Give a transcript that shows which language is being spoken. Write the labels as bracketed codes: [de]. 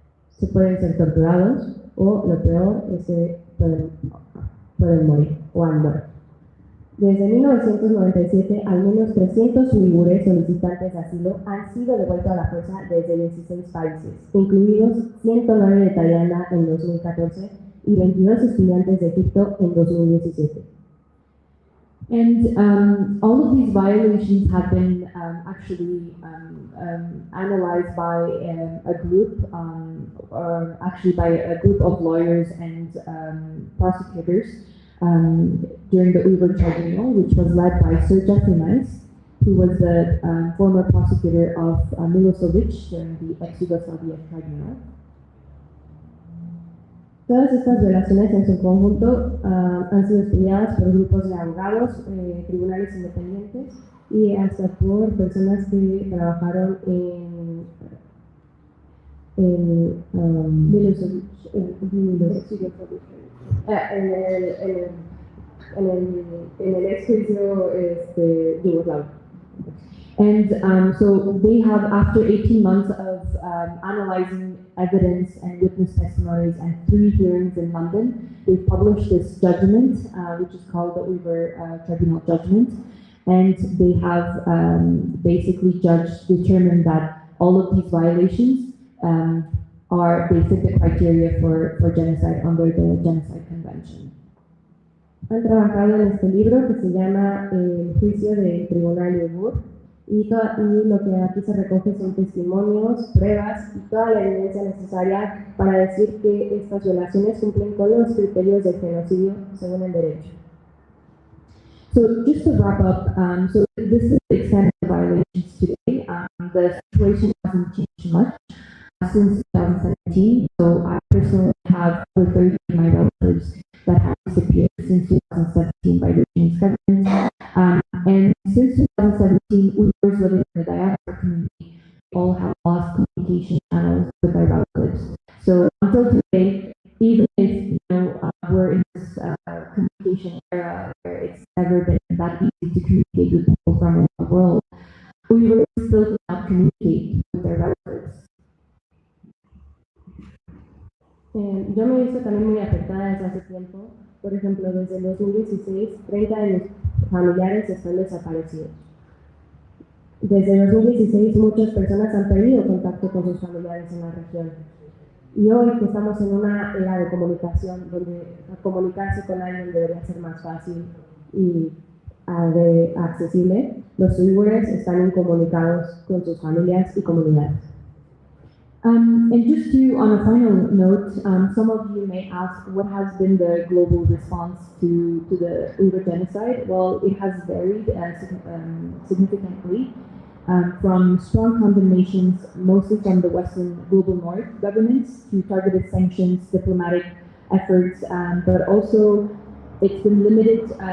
[es] Se pueden ser torturados, o lo peor es que pueden morir, o han muerto. Desde 1997, al menos 300 uigures solicitantes de asilo han sido devueltos a la fuerza desde 16 países, incluidos 109 de Tailandia en 2014 y 22 estudiantes de Egipto en 2017. [en] And all of these violations have been actually analyzed by a group, or actually by a group of lawyers and prosecutors during the Uigur Tribunal, which was led by Sir Quienes, who was the former prosecutor of Milosevic during the ex-Yugoslavia Tribunal. [es] Todas estas violaciones en su conjunto han sido estudiadas por grupos de abogados, tribunales independientes y hasta por personas que trabajaron en Milosevic, en el ex-juicio yugoslavo. [en] And so they have, after 18 months of analyzing evidence and witness testimonies and 3 hearings in London, they've published this judgment, which is called the Uigur Tribunal Judgment. And they have basically determined that all of these violations they fit the criteria for genocide under the Genocide Convention. [es] Han trabajado en este libro que se llama El juicio del Tribunal Uigur, y lo que aquí se recoge son testimonios, pruebas y toda la evidencia necesaria para decir que estas violaciones cumplen con los criterios del genocidio según el derecho. [en] So just to wrap up, so this is the extent of violations today. The situation hasn't changed much since 2017. So I personally have over 30 of my relatives that have disappeared since 2017 by the Chinese government. And since 2017, Uyghurs living in the diaspora community all have lost communication channels with their relatives. So until today, even if we're in this communication era where it's never been that easy to communicate with people from around the world, Uyghurs still cannot communicate with their relatives. [es] Yo me he visto también muy afectada desde hace tiempo. Por ejemplo, desde el 2016, 30 de mis familiares están desaparecidos. Desde el 2016, muchas personas han perdido contacto con sus familiares en la región. Y hoy que estamos en una era de comunicación, donde comunicarse con alguien debería ser más fácil y accesible, los uigures están incomunicados con sus familias y comunidades. [en] And just on a final note, some of you may ask, what has been the global response to the Uyghur genocide? Well, it has varied significantly, from strong condemnations, mostly from the Western global North governments, to targeted sanctions, diplomatic efforts, but also it's been limited.